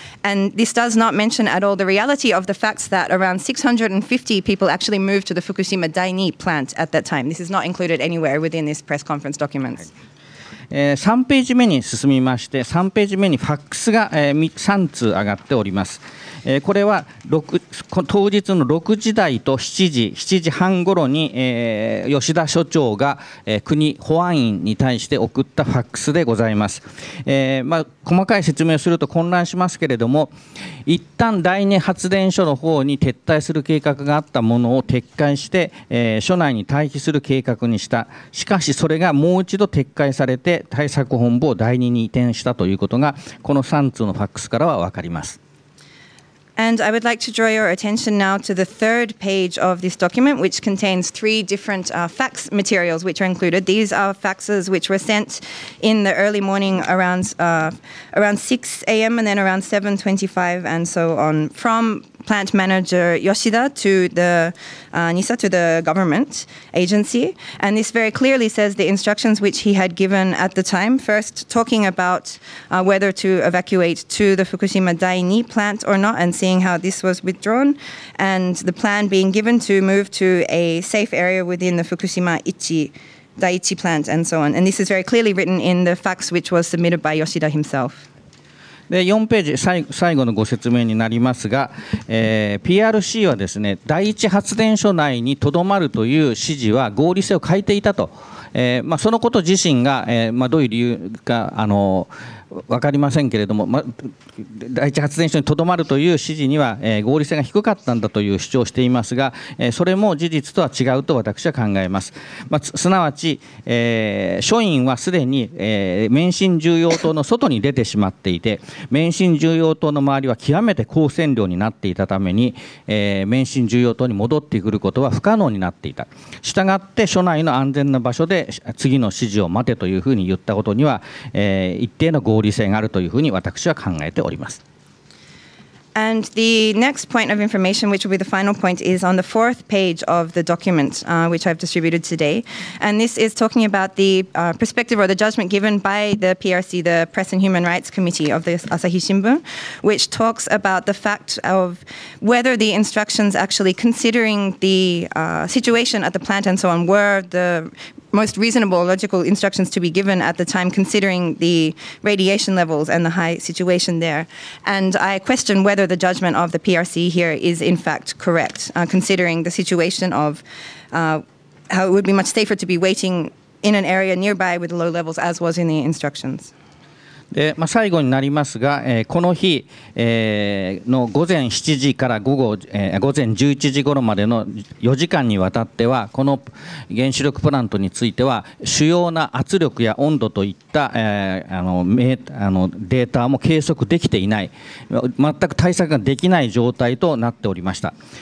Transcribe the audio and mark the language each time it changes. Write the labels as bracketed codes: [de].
[en] And this does not mention at all the reality of the facts that around 650 people actually moved to the Fukushima Daini plant at that time. This is not included anywhere within this press conference documents. [ja] 3ページ目に進みまして、3ページ目にファックスが3通上がっております。これは当日の6時台と7時半ごろに吉田所長が国保安院に対して送ったファックスでございます。細かい説明をすると混乱しますけれども、一旦第二発電所の方に撤退する計画があったものを撤回して、所内に退避する計画にした。しかしそれがもう一度撤回されて対策本部を第二に移転したということがこの3通のファックスからは分かります。 [en] And I would like to draw your attention now to the third page of this document, which contains 3 different fax materials which are included. These are faxes which were sent in the early morning around 6 a.m. and then around 7:25 and so on from plant manager Yoshida to the NISA, to the government agency. And this very clearly says the instructions which he had given at the time, first talking about whether to evacuate to the Fukushima Daini plant or not, and seeing how this was withdrawn, and the plan being given to move to a safe area within the Fukushima Daiichi plant and so on. And this is very clearly written in the fax which was submitted by Yoshida himself. [ja] で4ページ最後のご説明になりますが、PRC はですね、第一発電所内にとどまるという指示は合理性を欠いていたと、そのこと自身が、どういう理由か分かりませんけれども、第一発電所にとどまるという指示には、合理性が低かったんだという主張をしていますが、それも事実とは違うと私は考えます。すなわち、署員はすでに、免震重要棟の外に出てしまっていて、免震重要棟の周りは極めて高線量になっていたために、免震重要棟に戻ってくることは不可能になっていた。したがって署内の安全な場所で次の指示を待てというふうに言ったことには、一定の合理性があるというふうに私は考えております。 [en] And the next point of information, which will be the final point, is on the 4th page of the document, which I've distributed today. And this is talking about the perspective or the judgment given by the PRC, the Press and Human Rights Committee of the Asahi Shimbun, which talks about the fact of whether the instructions actually considering the situation at the plant and so on were the most reasonable, logical instructions to be given at the time, considering the radiation levels and the high situation there. And I question whether the judgment of the PRC here is in fact correct, considering the situation of how it would be much safer to be waiting in an area nearby with low levels, as was in the instructions. [ja] で最後になりますが、この日、の午前7時から午前11時頃までの4時間にわたっては、この原子力プラントについては主要な圧力や温度といった、データも計測できていない、全く対策ができない状態となっておりました。